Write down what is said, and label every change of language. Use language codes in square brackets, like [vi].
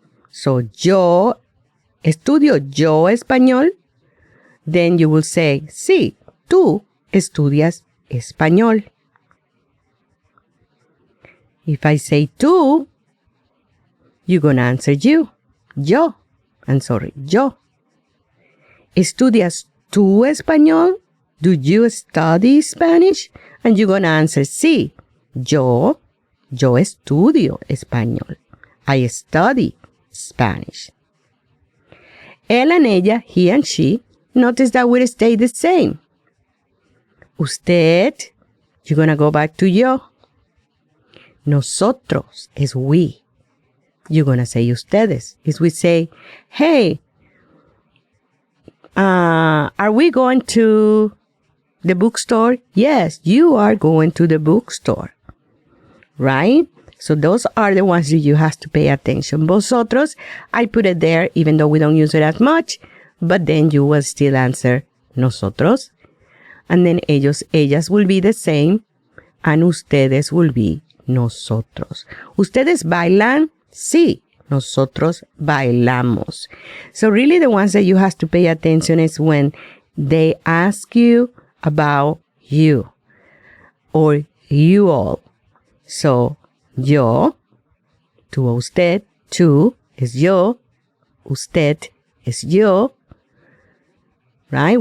[es] So, yo estudio yo español. [en] Then you will say, [es] sí, tú estudias español. [en] If I say tú, you're going to answer you. [es] Yo. [en] I'm sorry, [es] yo. ¿Estudias tú español? [en] Do you study Spanish? And you're going to answer, sí. [es] Yo estudio español. [en] I study Spanish. Él and ella, he and she, notice that will stay the same. Usted, you're going to go back to yo. Nosotros is we. You're going to say ustedes. Is we say, hey, are we going to the bookstore? Yes, you are going to the bookstore. Right? So those are the ones that you have to pay attention. Vosotros, I put it there even though we don't use it as much, but then you will still answer nosotros. And then ellos, ellas will be the same, and ustedes will be nosotros. [es] ¿Ustedes bailan? Sí, Nosotros bailamos. [en] So really the ones that you have to pay attention is when they ask you about you or you all. [es] So, yo, tú o usted, tú es yo, usted es yo, right?